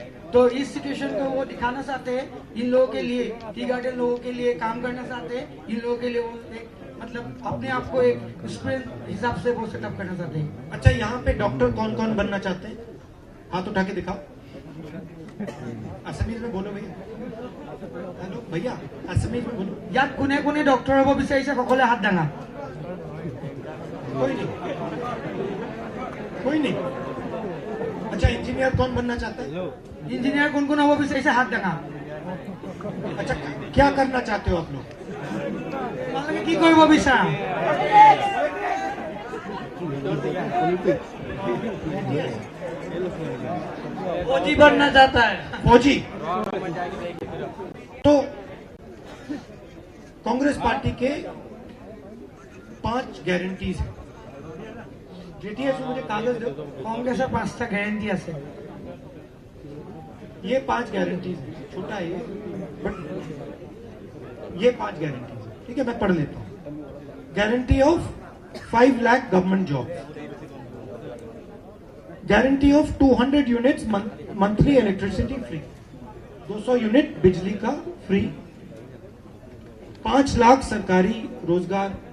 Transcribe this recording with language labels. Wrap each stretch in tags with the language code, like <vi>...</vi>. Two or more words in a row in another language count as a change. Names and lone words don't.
<hi>तो इस सिचुएशन को वो दिखाना चाहते हैं, इन लोगों के लिए</hi> <en>tea garden</en> <hi>लोगों के लिए काम करना चाहते हैं, इन लोगों के लिए वो एक मतलब अपने आप को एक स्टूडेंट हिसाब से वो सेटअप करना चाहते हैं। अच्छा, यहाँ पे डॉक्टर कौन कौन बनना चाहते हैं? हाथ उठा के दिखाओ, असमीज में बोलो भैया। हेलो भैया, असमीज में बोलो।</hi> <as>যদি কোনে কোনে ডাক্তৰ হ'ব বিচাৰিছে সকলে হাত দাঙা।</as> <hi>कोई नहीं। अच्छा, इंजीनियर कौन बनना चाहता है? इंजीनियर कौन कौन</hi> <as>হ'ব বিচাৰিছে হাত দাঙা।</as> <hi>अच्छा, क्या करना चाहते हो आप लोग?</hi> <as>তোমালোকে কি কৰিব বিচাৰা?</as> <hi>फौजी बनना चाहता है। फौजी। तो कांग्रेस पार्टी के 5 गारंटीज हैं। जेटीएस मुझे कागज दो।</hi> <as>कांग्रेस 5টা গ্যারান্টি আছে।</as> <hi>ये 5 गारंटीज हैं, छोटा है ये, बट ये 5 गारंटीज है। ठीक है, मैं पढ़ लेता हूँ।</hi> <en>guarantee of 5 lakh government job, guarantee of 200 units monthly electricity free,</en> <hi>200 यूनिट बिजली का फ्री, 5 लाख सरकारी रोजगार</hi>